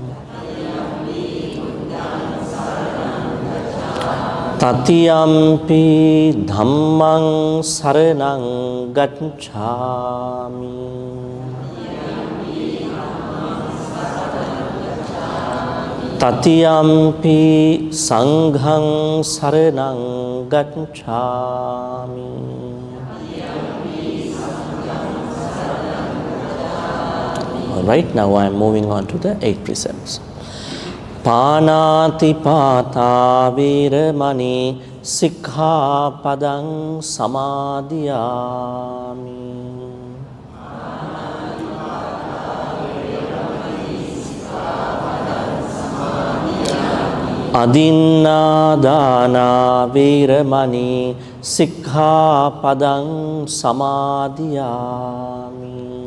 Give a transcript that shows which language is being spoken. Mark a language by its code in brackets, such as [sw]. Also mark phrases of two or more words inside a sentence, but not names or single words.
[pi] Tatiyampi dhammaṃ saraṇaṃ gacchāmi. Tatiyampi saṅghaṃ saraṇaṃ gacchāmi. [en] Right now I am moving on to the 8 precepts. [pi] Pānātipātā vīramani sikkhapadang samādhiyāmi. Adinādāna vīramani sikkhapadang samādhiyāmi.